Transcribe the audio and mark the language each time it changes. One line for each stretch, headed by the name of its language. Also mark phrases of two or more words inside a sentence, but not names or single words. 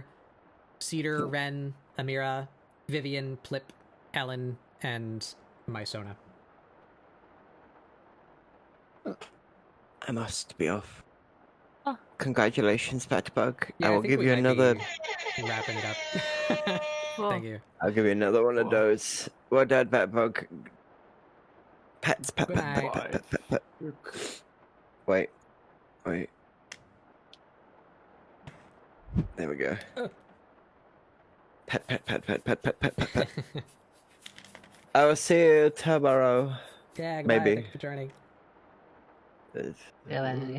English: Cedar, Ren, Amira, Vivian, Plip, Ellen, and Mysona. I must be off. Oh. Congratulations, Fatbug. Yeah, I will think give we you might another. be wrapping it up. Well, Thank you. I'll give you another one of those. Well done, Fatbug. Pats, pat, Good pat, pat, night. pat, pat, pat, pat. Wait. There we go. Pat, pat, pat, pat, pat, pat, pat, pat, pat. I will see you tomorrow. Yeah, goodbye. Maybe. Thank you for joining. Really?